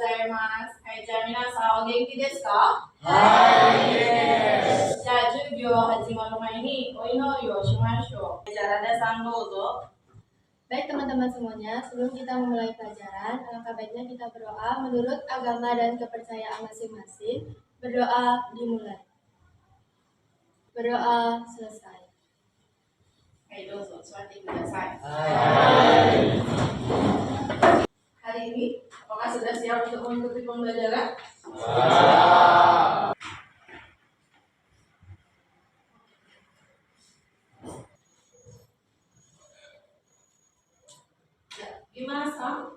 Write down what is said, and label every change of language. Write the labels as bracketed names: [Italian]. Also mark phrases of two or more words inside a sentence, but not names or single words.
[Japanese] ます。はい、じゃあ皆さんお元気ですか？はい、です。じゃあ授業始まる前にお祈りをしましょう。じゃあRadaさんどうぞ。 [Indonesian] Baik teman-teman semuanya, sebelum kita memulai pelajaran, alangkah baiknya kita berdoa menurut agama dan kepercayaan masing-masing. Berdoa dimulai. Berdoa selesai. [Japanese] Hai, どうぞ座ってください。はい。 [Indonesian] Hari ini, apakah sudah siap untuk mengikuti pembelajaran? Gimana Sam?